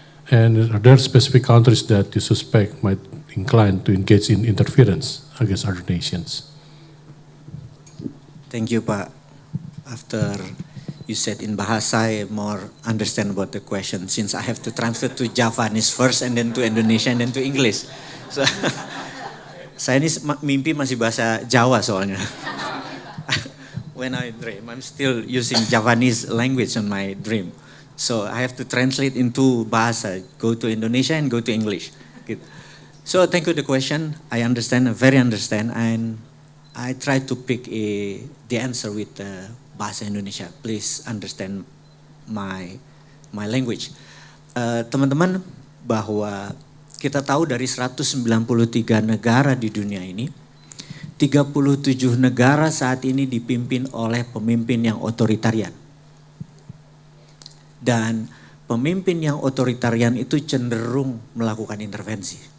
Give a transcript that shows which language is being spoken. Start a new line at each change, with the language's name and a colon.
English: And are there specific countries that you suspect might incline to engage in interference against other nations? Thank you, Pak. After you said in Bahasa, I more understand about the question, since I have to transfer to Javanese first and then to Indonesian and then to English.
Indonesian: So, saya ini mimpi masih bahasa Jawa soalnya.
English: When I dream, I'm still using Javanese language on my dream. So I have to translate into Bahasa, go to Indonesia and go to English. So thank you for the question. I understand, I very understand, and I try to pick the answer with Bahasa Indonesia. Please understand my language.
Indonesian: Teman-teman, bahwa kita tahu dari 193 negara di dunia ini, 37 negara saat ini dipimpin oleh pemimpin yang otoritarian. Dan pemimpin yang otoritarian itu cenderung melakukan intervensi.